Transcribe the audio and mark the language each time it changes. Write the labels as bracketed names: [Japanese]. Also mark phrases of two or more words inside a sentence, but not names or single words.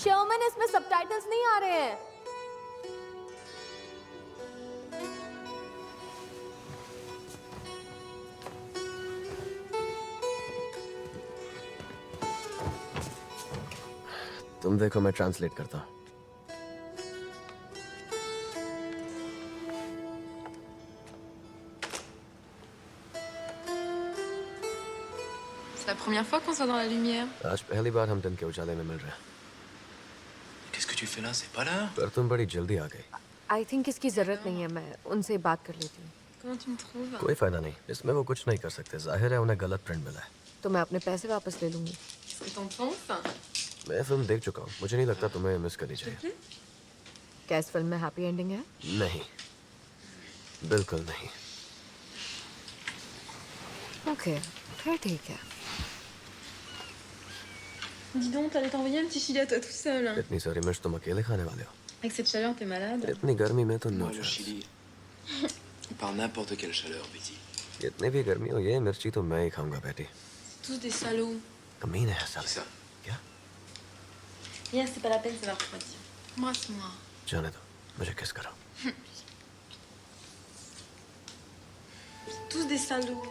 [Hindi] अमन इसमें सबटाइटल्स नहीं आ रहे हैं। तुम देखो मैं ट्रांसलेट करता हूँ। [French] C'est la première fois qu'on soit dans la lumière. [Hindi] आज पहली बार हम दिन के उजाले में मिल रहे हैं। [French] Qu'est-ce que tu fais là? C'est pas l'heure? [Hindi] पर तुम बड़ी जल्दी आ गई। [English] I think [Hindi] इसकी जरूरत नहीं है, मैं उनसे बात कर लेती हूँ। [French] Comment tu me trouves? [Hindi] कोई फायदा नहीं, इसमें वो कुछ नहीं कर सकते। जाहिर है उन्हें गलत प्रिंट मिला है। तो मैं अपने पैसे वापस ले लूंगी। [French] Qu'est-ce que t'en penses? [Hindi] मैं फिल्म देख चुका हूँ, मुझे नहीं लगता तुम्हें मिस करनी चाहिए। क्या इस फिल्म में [English] happy ending [Hindi] है? नहीं, बिल्कुल नहीं। ओके, फिर ठीक है। [French] Dis donc, t'allais t'envoyer un petit chili à toi tout seul. Hein. [Hindi] इतनी सारी मिर्च तुम अकेले खाने वाले हो? [French] Avec cette chaleur, t'es malade. [Hindi] इतनी गर्मी में तो नो [French] Moi, le [Hindi] चांस। [French] Chili. Par n'importe quelle chaleur, Betty. [Hindi] इतनी भी गर्मी हो, ये मिर्ची तो मैं ही खाऊंगा बेटी। [French] Tous des salauds. [Hindi] कमीन है [French] Qui [Hindi] साले। [French] ça? [Hindi] क्या? [French] Viens, c'est pas la peine, ça va refroidir. Embrasse-moi. [Hindi] जाने दो, मुझे किस करो। [French] Tous des salauds.